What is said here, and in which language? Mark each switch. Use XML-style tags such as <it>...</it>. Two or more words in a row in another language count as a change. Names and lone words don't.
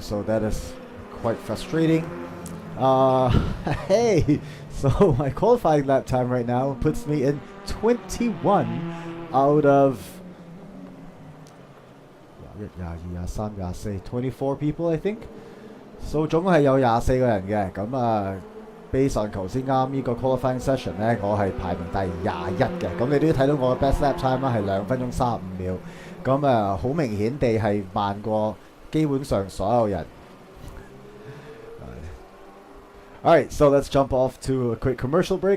<en>So that is quite frustrating. Hey, so my qualifying lap time right now puts me in 21 out of 24 people, I think.</en> <yue>So 總共係有24個人嘅，咁</yue> <en>based on</en> <yue>頭先啱呢個</yue> <en>qualifying session</en> <yue>咧，我係排名第21嘅。咁你都睇到我嘅</yue> <en>best lap time</en> <yue>啦，係2分鐘35秒。咁好明顯地係慢過基本上所有人。</yue> <en>Alright, so let's jump off to a quick commercial break.</en>